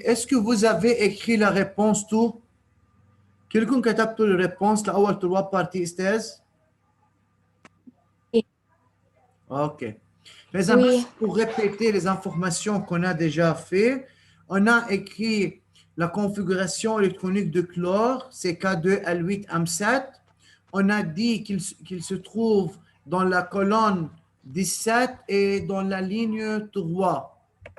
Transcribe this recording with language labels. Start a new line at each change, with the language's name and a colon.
French: Est-ce que vous avez écrit la réponse tout?
Arabic: كلكم كتبتوا الريبونس لأول 3 parties, استاذ؟ OK.
French: Oui. Pour répéter les informations qu'on a déjà fait, on a écrit la configuration électronique de chlore, c'est K2L8M7. On a dit qu'il se trouve dans la colonne 17 et dans la ligne 3.